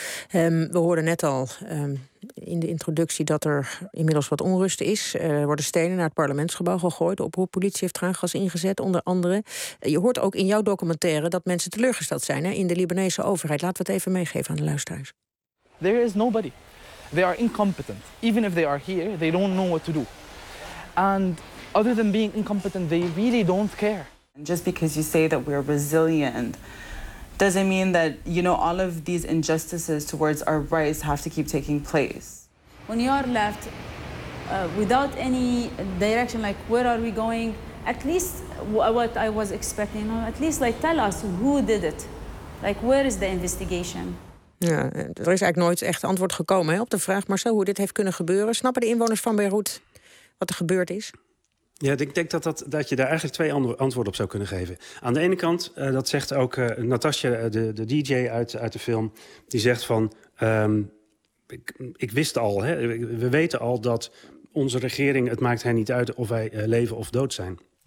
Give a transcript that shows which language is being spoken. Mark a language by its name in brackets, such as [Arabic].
[Dutch] We hoorden net al in de introductie dat er inmiddels wat onrust is. Er worden stenen naar het parlementsgebouw gegooid. De oproeppolitie heeft traangas ingezet, onder andere. Je hoort ook in jouw documentaire dat mensen teleurgesteld zijn, hè, in de Libanese overheid. Laten we het even meegeven aan de luisteraars. [English] There is nobody. They are incompetent. Even if they are here, they don't know what to do. And other than being incompetent, they really don't care. And just because you say that we're resilient, doesn't mean that, you know, all of these injustices towards our rights have to keep taking place. When you are left without any direction, like where are we going, at least what I was expecting, you know, at least like tell us who did it. Like where is the investigation? [Dutch] Ja, er is eigenlijk nooit echt antwoord gekomen, hè, op de vraag, Marcel, hoe dit heeft kunnen gebeuren. Snappen de inwoners van Beirut wat er gebeurd is? Ja, ik denk dat je daar eigenlijk twee antwoorden op zou kunnen geven. Aan de ene kant, dat zegt ook Natasja, de DJ uit de film, die zegt van, ik wist al, hè, we weten al dat onze regering, het maakt hen niet uit of wij leven of dood zijn.